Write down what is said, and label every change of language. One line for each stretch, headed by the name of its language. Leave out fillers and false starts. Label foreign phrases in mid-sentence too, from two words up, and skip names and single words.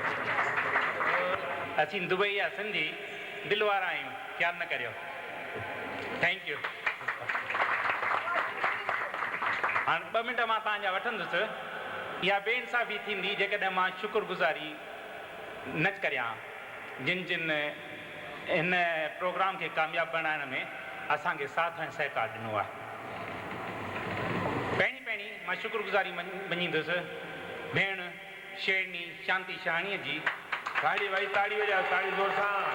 Sindhi: असीं दुबई जा सिंधी दिलि वारा आहियूं ख़्यालु न करियो
English: thank you
Sindhi: हाणे 2 मिंट मां तव्हांजा वठंदुसि इहा बेइंसाफ़ी थींदी जेकॾहिं मां शुक्रगुज़ारी न करियां जिन जिन हिन प्रोग्राम खे कामयाबु बणाइण में असांखे साथ ऐं सहकार ॾिनो आहे। पहिरीं मां शुक्रगुज़ारी मञींदुसि भेण शेरनी शांति शहाणीअ जी। ताड़ी भाई ताड़ी वॼाओ, ताड़ी ज़ोर सां।